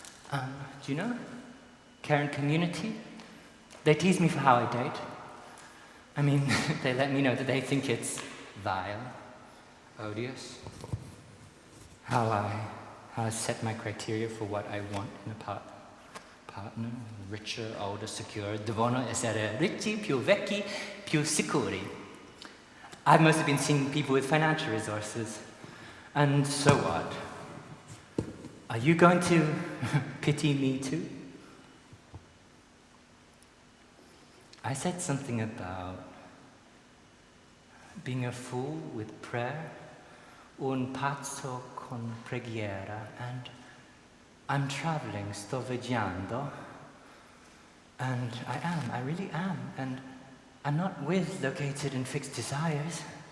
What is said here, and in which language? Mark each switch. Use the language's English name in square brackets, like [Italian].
[English] Do you know? Care and community? They tease me for how I date. I mean, they let me know that they think it's vile, odious. How I set my criteria for what I want in a partner, richer, older, secure. [Italian] Devono essere ricchi, più vecchi, più sicuri. [English] I've mostly been seeing people with financial resources. And so what? Are you going to pity me too? I said something about being a fool with prayer, [Italian] un pazzo con preghiera, [English] and I'm traveling, [Italian] sto viaggiando, [English] and I really am, and I'm not located in fixed desires.